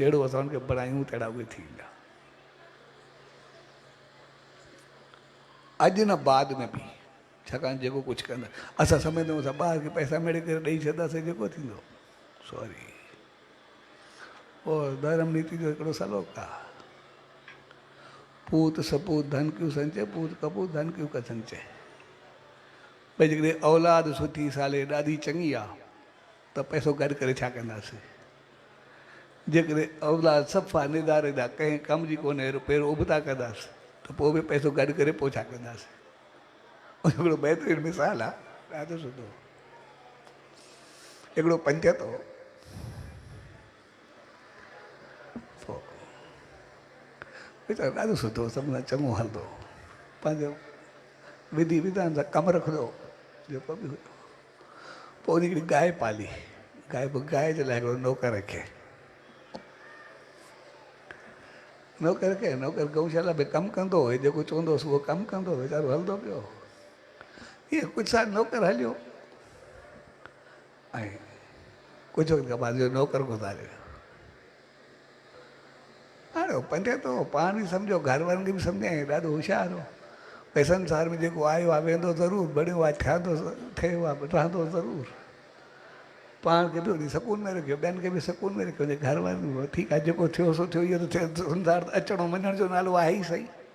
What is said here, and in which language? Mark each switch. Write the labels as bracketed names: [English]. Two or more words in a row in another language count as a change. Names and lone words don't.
[Sindhi] जहिड़ो असां हुनखे बणायूं तहिड़ा उहे थींदा। अॼु न बाद में बि, छाकाणि जेको कुझु कंदा असां सम्झंदा आहियूं असां ॿार खे पैसा मेड़े करे ॾेई छॾंदासीं जेको थींदो, सॉरी, पोइ धर्म नीति जो हिकिड़ो सलोक आहे, [Hindi] पूत सपूत धन क्यों संचय, पूत कपूत धन क्यों का संचय। [Sindhi] भई जेकॾहिं औलाद सुठी साले ॾाढी चङी आहे त पैसो गॾु करे छा कंदासीं? जेकॾहिं औलाद सफ़ा निधारेदा कंहिं कम जी कोन्हे, पहिरियों उबता कंदासीं, त पोइ बि पैसो गॾु करे पोइ छा कंदासीं? हिकिड़ो बहितरीनु मिसाल आहे, ॾाढो सुठो। हिकिड़ो पंडित हो, वीचारो ॾाढो सुठो, सभु सां चङो हलंदो, पंहिंजो विधि विधान सां कमु रखंदो जेको बि हुयो। पोइ उन हिकिड़ी गांइ पाली, गांइ जे लाइ हिकिड़ो नौकर रखे, नौकर गऊशाला में कमु कंदो हुयो, जेको चवंदो हुउसि उहो कमु कंदो, वीचारो हलंदो पियो। इहे कुझु साल नौकर हलियो ऐं कुझु वक़्त खां बाद जो नौकर गुज़ारियो। हाणे पंडित हो, पाण बि सम्झो, घर वारनि खे बि सम्झाए, ॾाढो होशियारु हो। भई संसार में जेको आयो आहे वेंदो ज़रूरु, बणियो आहे ठहंदो, ठहियो आहे रहंदो ज़रूरु। पाण खे बि वरी सुकून में रखियो, ॿियनि खे बि सुकून में रखियो, घर वारनि बि ठीकु आहे, जेको थियो सो थियो, इहो त संसार अचणो वञण जो नालो आहे ई सही।